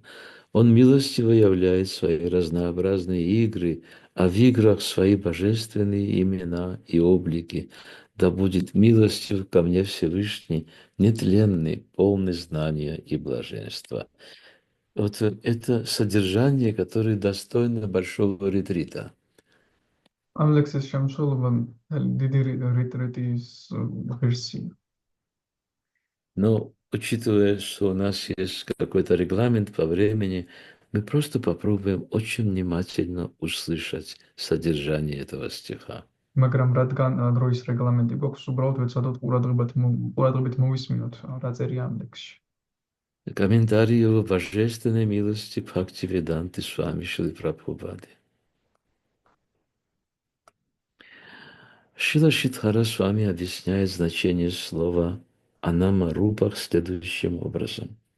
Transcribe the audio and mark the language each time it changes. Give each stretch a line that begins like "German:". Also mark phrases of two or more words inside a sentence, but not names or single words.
Russian: Он милостиво являет свои разнообразные игры, а в играх свои божественные имена и облики. Да будет милостив ко мне Всевышний, нетленный, полный знания и блаженства. Вот это содержание, которое достойно большого ретрита.
Georgian: ამ ლექსის შემცველობა დიდი რეტრიტის ღირსია.
Russian: Но учитывая, что у нас есть какой-то регламент по времени, мы просто попробуем очень внимательно услышать содержание этого стиха.
Georgian: მაგრამ რადგან დროის რეგლამენტი გვაქვს, უბრალოდ ვეცადოთ ყურადღებით მოვისმინოთ რა წერია ამ ლექსში.
Russian: Комментарий его божественной милости Бхактивиданты Свами Шилы Прабхупады. Шила Шидхара с вами объясняет значение слова «анама рупах» следующим образом.